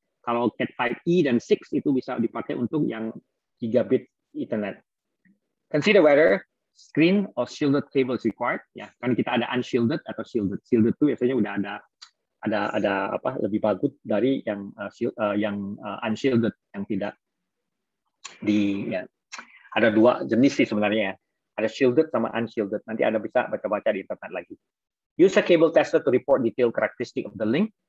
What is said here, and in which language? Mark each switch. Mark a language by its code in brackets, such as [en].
[id] Kalau Cat5e dan 6 itu bisa dipakai untuk yang gigabit Ethernet. [en] Consider whether screen or shielded cable is required. [id] Ya, kan kita ada unshielded atau shielded. Shielded itu biasanya udah ada lebih bagus dari yang unshielded, yang tidak ada dua jenis sih sebenarnya ya. Ada shielded sama unshielded. Nanti Anda bisa baca-baca di internet lagi. [en] Use a cable tester to report detailed characteristic of the link.